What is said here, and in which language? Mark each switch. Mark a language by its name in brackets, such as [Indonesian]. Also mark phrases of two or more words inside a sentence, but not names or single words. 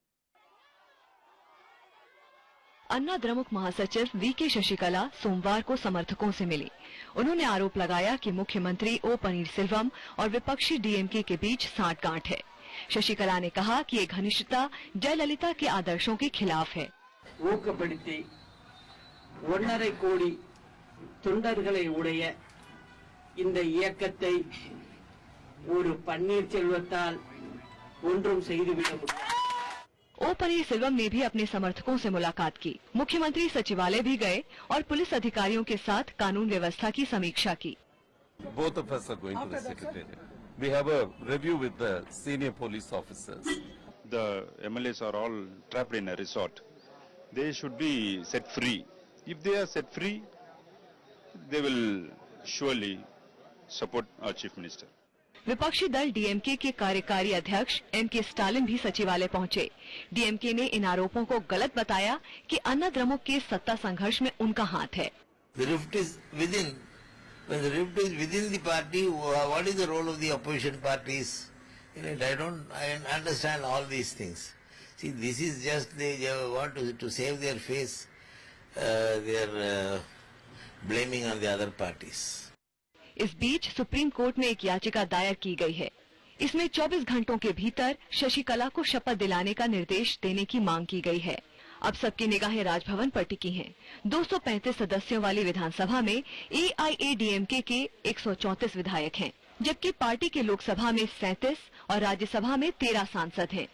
[Hindi] अन्ना द्रमुक महासचिव वीके शशिकला सोमवार को समर्थकों से मिली। उन्होंने आरोप लगाया कि मुख्यमंत्री ओ पनीरसेल्वम और विपक्षी डीएमके के बीच सांठगांठ है। शशिकला ने कहा कि ये घनिष्ठता जयललिता के आदर्शों के खिलाफ है। [Tamil] ஊக்கப்படுத்தி 1.5 கோடி தொண்டர்களை உடைய இந்த இயக்கத்தை ஒரு பன்னீர்செல்வத்தால் ஒன்றும் செய்துவிட முடியாது। [Hindi] ओ पनीरसेल्वम ने भी अपने समर्थकों से मुलाकात की। मुख्यमंत्री सचिवालय भी गए और पुलिस अधिकारियों के साथ कानून व्यवस्था की समीक्षा की। [English] Both of us are going to the secretariat. We have a review with the senior police officers. The MLAs are all trapped in a resort. They should be set free. If they are set free, they will surely support our Chief Minister. [Hindi] विपक्षी दल डीएमके के कार्यकारी अध्यक्ष एमके स्टालिन भी सचिवालय पहुंचे। डीएमके ने इन आरोपों को गलत बताया कि अन्ना द्रमुक के सत्ता संघर्ष में उनका हाथ है। [English] The rift is within. When the rift is within the party, what is the role of the opposition parties in it? I understand all these things. See, this is just they want to save their face. They are blaming on the other parties. [Hindi] इस बीच सुप्रीम कोर्ट में एक याचिका दायर की गई है। इसमें 24 घंटों के भीतर शशिकला को शपथ दिलाने का निर्देश देने की मांग की गई है। अब सबकी निगाहें राजभवन पर टिकी हैं। 235 सदस्यों वाली विधानसभा में एआईएडीएमके के 134 विधायक हैं, जबकि पार्टी के लोकसभा में 37 और राज्यसभा में 13 सांसद हैं।